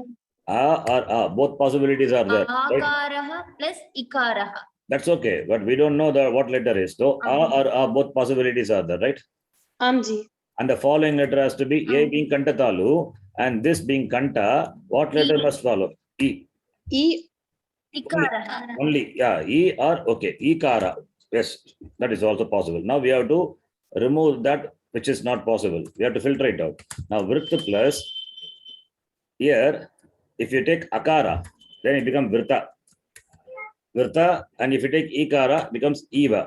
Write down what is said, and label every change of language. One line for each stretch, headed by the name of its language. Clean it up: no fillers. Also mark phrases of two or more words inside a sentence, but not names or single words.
English: A or A. Both possibilities are there. Right?
Sanskrit: Akaraha plus ikaraha.
English: That's okay, but we don't know what letter is. So A or A, both possibilities are there, right? Amji. And the following letter has to be A being Kantatalu and this being Kanta. What letter must follow? E. E. Ikaraha. Only, yeah, E or okay, Ikara. Yes, that is also possible. Now we have to remove that which is not possible. We have to filter it out. Now Vritta plus, here, if you take Akara, then it becomes Vritta. Vritta, and if you take Ikara, becomes Eva.